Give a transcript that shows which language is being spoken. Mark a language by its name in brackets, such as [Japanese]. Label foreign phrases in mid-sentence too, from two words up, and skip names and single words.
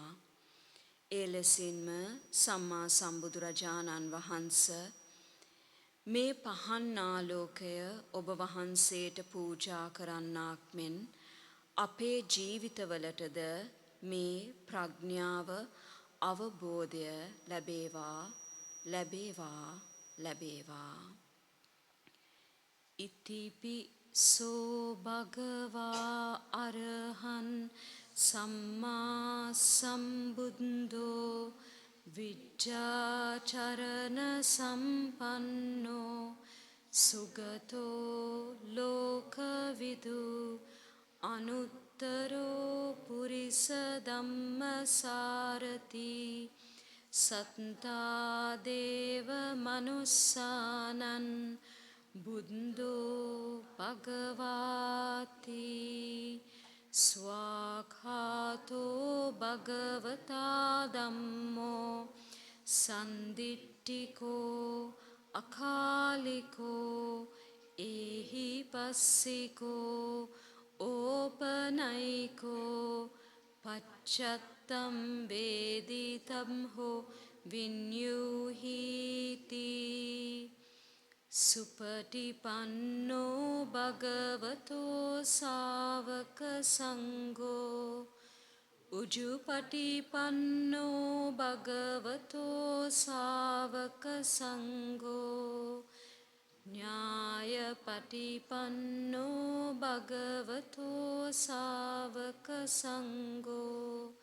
[Sinhala] ඒ ලෙසින්ම සම්මා සම්බුදුරජාණන් වහන්සේ මේ පහන් ආලෝකය ඔබ වහන්සේට පූජා කරන්නාක් මෙන් අපේ ජීවිතවලටද මේ ප්‍රඥාව අවබෝධය ලැබේවා ලැබේවා ලැබේවා. [Pali] ඉතිපිසෝ භගවා අරහං සම්මා සම්බුද්ධෝ විජ්ජාචරණ සම්පන්නෝ සුගතෝ ලෝකවිදු අනුත්තරෝ පුරිස ධම්මසාරති සත්තා දේව මනුස්සානං බුද්ධෝ භගවාති ස්වාඛාතෝ භගවතා ධම්මෝ සන්දිට්ඨිකෝ අකාලිකෝ ඒහි පස්සිකෝ ඕපනයිකෝ පච්චත්තම් වේදිතම් හෝ විඤ්ඤුහීති සුපටිපන්නෝ භගවතෝ සාවක සංඝෝ උජුපටිපන්නෝ භගවතෝ සාවක සංඝෝ ඥායපටිපන්නෝ භගවතෝ සාවක සංඝෝ